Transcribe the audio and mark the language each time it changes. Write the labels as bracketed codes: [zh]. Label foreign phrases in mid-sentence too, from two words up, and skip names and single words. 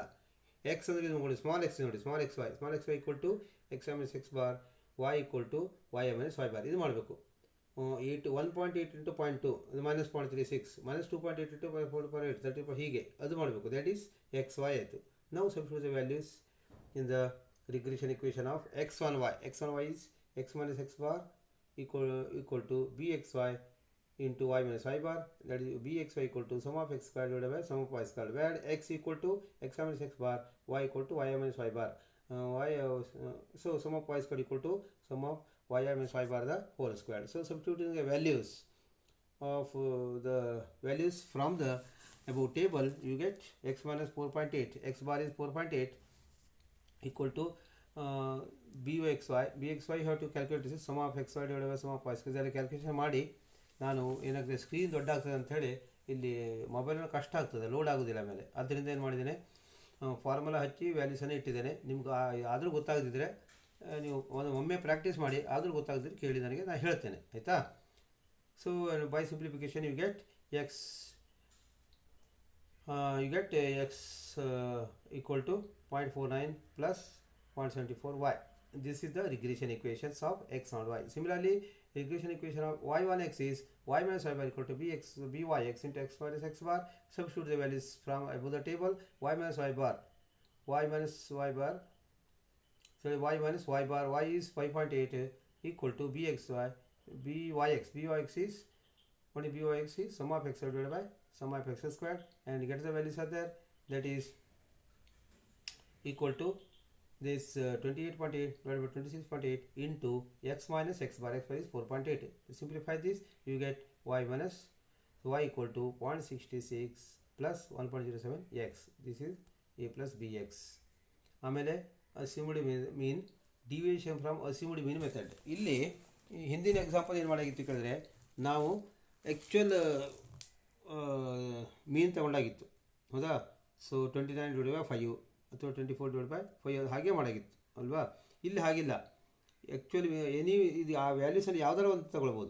[en] ಎಕ್ಸ್ [kn] ಅಂದರೆ ಇದು ನೋಡಿ, [en] small x ನೋಡಿ, small x y equal to x minus x bar, y equal to y minus y bar. [kn] ಇದು ಮಾಡಬೇಕು. 1.8 into 0.2 ಅದು minus 0.36 minus 2.8 into 4.8 30 ಹೀಗೆ ಅದು ಮಾಡಬೇಕು. [en] that is x y [kn] ಆಯಿತು. ನಾವು [en] substitute the values in the regression equation of x1y. x1y is x minus x bar equal to bxy into y minus y bar, that is bxy equal to sum of x squared divided by sum of y squared, where x equal to x minus x bar, y equal to y minus y bar. So sum of y squared equal to sum of y minus y bar the whole squared. So substituting the values of the values from the above table, you get x minus 4.8, x bar is 4.8 equal to bxy. You have to calculate this sum of xy divided by sum of y square. [kn] ಇದರಲ್ಲಿ ಕ್ಯಾಲ್ಕುಲೇಷನ್ ಮಾಡಿ ನಾನು ಏನಾಗ್ತದೆ, ಸ್ಕ್ರೀನ್ ದೊಡ್ಡ ಆಗ್ತದೆ ಅಂಥೇಳಿ ಇಲ್ಲಿ ಮೊಬೈಲಲ್ಲಿ ಕಷ್ಟ ಆಗ್ತದೆ, ಲೋಡ್ ಆಗೋದಿಲ್ಲ ಆಮೇಲೆ. ಆದ್ದರಿಂದ ಏನು ಮಾಡಿದ್ದೇನೆ, ಫಾರ್ಮುಲಾ ಹಚ್ಚಿ ವ್ಯಾಲ್ಯೂಸನ್ನು ಇಟ್ಟಿದ್ದೇನೆ. ನಿಮ್ಗೆ ಆದರೂ ಗೊತ್ತಾಗದಿದ್ದರೆ ನೀವು ಒಮ್ಮೆ ಪ್ರಾಕ್ಟೀಸ್ ಮಾಡಿ, ಆದರೂ ಗೊತ್ತಾಗದಿದ್ರೆ ಕೇಳಿ ನನಗೆ, ನಾನು ಹೇಳ್ತೇನೆ, ಆಯಿತಾ. [en] so by simplification you get x equal to 0.49 plus 0.74y. This is the regression equations of x and y. Similarly, regression equation of y1x is y minus y bar equal to byx into x minus x bar. Substitute the values from above the table. y minus y bar, y minus y bar y is 5.8 equal to byx is what is byx is sum of x divided by sum of x squared, and get the values are there, that is equal to this 28.8 divided by 26.8 into x minus x bar. X bar is 4.8. To simplify this, you get y minus y equal to 0.66 plus 1.07 x. This is a plus bx. ಆಮೇಲೆ assumed mean, deviation from assumed mean method. [kn] ಇಲ್ಲಿ ಹಿಂದಿನ ಎಕ್ಸಾಂಪಲ್ ಏನು ಮಾಡಾಗಿತ್ತು ಕೇಳಿದ್ರೆ, ನಾವು [en] actual mean [kn] ತಗೊಂಡಾಗಿತ್ತು, ಹೌದಾ? ಸೊ 29/5 ಅಥವಾ 24/5 ಹಾಗೆ ಮಾಡಾಗಿತ್ತು ಅಲ್ವಾ? ಇಲ್ಲಿ ಹಾಗಿಲ್ಲ. ಆ್ಯಕ್ಚುಲಿ ಇದು ಆ ವ್ಯಾಲ್ಯೂಸಲ್ಲಿ ಯಾವ್ದಾರ ಒಂದು ತಗೊಳ್ಬೋದು.